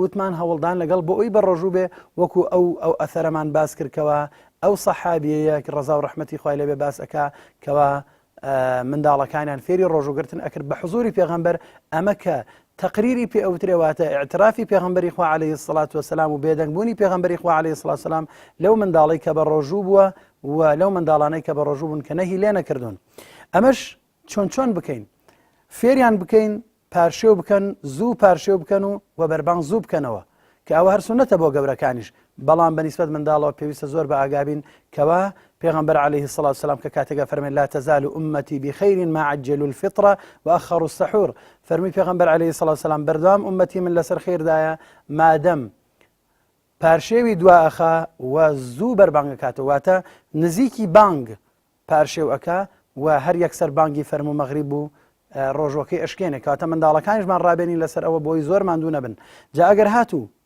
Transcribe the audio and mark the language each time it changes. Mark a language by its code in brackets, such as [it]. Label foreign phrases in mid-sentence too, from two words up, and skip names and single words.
[ckb] وتمان هەوڵدان لەگەڵ بۆ ئەوی بە ڕۆژوو بێ وەکو ئەو ئەثەرەمان باس کردکەوە ئەو سەحابیەیە ڕەزا و ڕەحمەتی خوای لێبێ باس ئەکا کەوا منداڵەکانیان فێری ڕۆژوگرتن ئەکرد بە حوزوری پێغەمبەر ئەمە کە تقریری پێ ئەوترێواتە ئاعترافی پێغەمبەری خوا [ar] عليه الصلاة والسلام [ckb] و بێدەنگبوونی پێغەمبەری خوا [ar] عليه الصلاة والسلام [ckb] لەو منداڵی کە بە ڕۆژوو بووە و لەو منداڵانەی کە بە ڕۆژوو بوون کە نەهی لێ نەکردوون ئەمەش چۆن بکەین فێریان بکەین پارشێو بکەن زوو پارشێو بکەن و بەربانگ زوو بکەنەوە کە ئەوە هەر سونەتە بۆ گەورەکانیش بەڵام بەنسبەت منداڵەوە پێویستە زۆر بە ئاگابین کەوا پێغەمبەر [ar] عليه الصلاة والسلام [ckb] کە کاتێکە فەرمێ [ar] لا تزال أمتي بخير ما عجلوا الفطرة وأخروا السحور [ckb] فەرمی پێغەمبەر [ar] عليه الصلاة والسلام [ckb] بەردەوام ئومەتی من لەسەر خێردایە مادەم پارشێوی دوا ئەخا و زوو بەربانگ ئەکاتەوە واتە نزیکی بانگ پارشێو ئەکا و هەر یەکسەر بانگی فەرموو مەغریب و ڕۆژوەکەی ئەشکێنێ کاتە منداڵەکانیشمان ڕابێنین لەسەر ئەوە بۆی زۆر ماندوو نەبن جا ئەگەر هاتوو